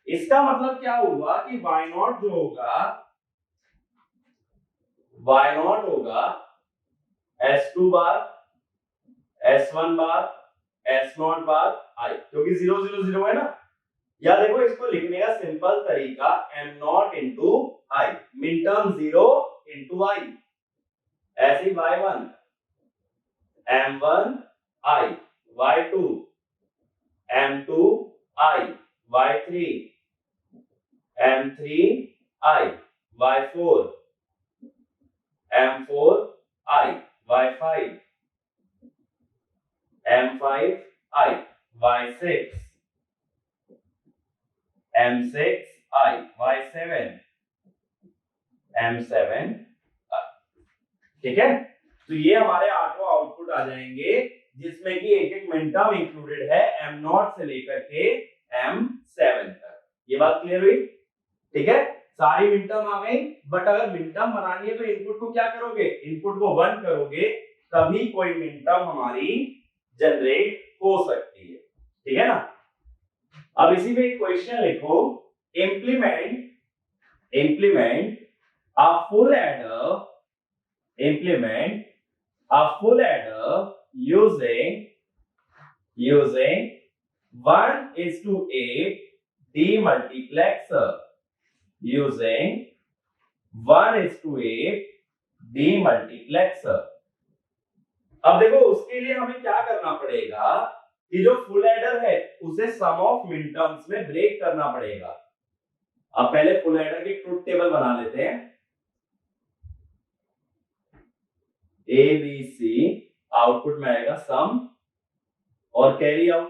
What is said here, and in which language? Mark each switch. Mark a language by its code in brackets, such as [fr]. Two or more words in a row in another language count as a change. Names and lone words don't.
[hi] इसका मतलब क्या हुआ कि y0 जो होगा, y0 होगा s2 बार, s1 बार, s0 बार i, क्योंकि 0 0 0 है ना। या देखो इसको लिखने का सिंपल तरीका m0 into i, [en] min term [hi] 0 into i, ऐसे ही y1 m1 i, y2 m2 i, y3 m3 i, y4 m4 i, y5 m5 i, y6 m6 i, y7 m7 i। ठीक है, तो ये हमारे आठों आउटपुट आ जाएंगे, जिसमें कि एक एक [en] min term [hi] इंक्लूडेड है m0 से लेकर के m7 तक। ये बात क्लियर हुई? ठीक है, सारी [en] min term [hi] आ गई। बट अगर [en] min term [hi] बनानी है तो इनपुट को क्या करोगे, इनपुट को 1 करोगे, तभी कोई [en] min term [hi] हमारी जनरेट हो सकती है। ठीक है ना। अब इसी में एक क्वेश्चन लिखो, [en] implement a full adder, implement a full adder using 1:8 demultiplexer, using 1:8 demultiplexer। [hi] अब देखो उसके लिए हमें क्या करना पड़ेगा कि जो [en] full adder [hi] है उसे [en] sum of min terms [hi] में ब्रेक करना पड़ेगा। अब पहले [en] full adder [hi] की [en] truth table [hi] बना लेते हैं। ए बी सी, आउटपुट में आएगा सम और [en] carry out.